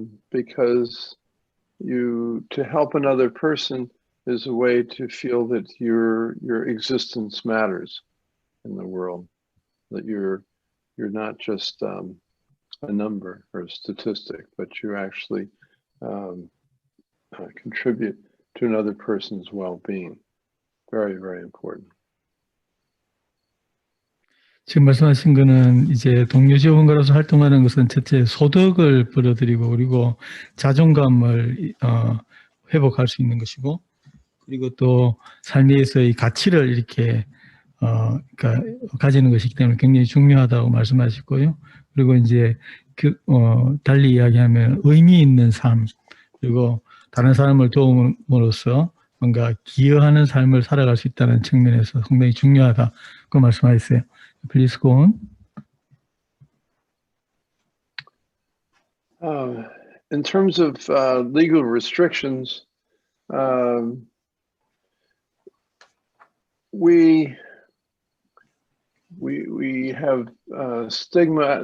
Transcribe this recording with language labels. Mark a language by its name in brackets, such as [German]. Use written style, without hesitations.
[English] because to help another person is a way to feel that your existence matters in the world, that you're not just a number or a statistic, but you actually contribute to another person's well-being. Very, very important. [Korean] 지금 말씀하신 거는 이제 동료지원가로서 활동하는 것은 첫째 소득을 벌어들이고 그리고 자존감을 회복할 수 있는 것이고 그리고 또 삶에서의 가치를 이렇게 그러니까 가지는 것이기 때문에 굉장히 중요하다고 말씀하셨고요. 그리고 이제 달리 이야기하면 의미 있는 삶 그리고 다른 사람을 도움으로써 뭔가 기여하는 삶을 살아갈 수 있다는 측면에서 상당히 중요하다 그 말씀하셨어요. [English] Please go on. In terms of legal restrictions, we have stigma.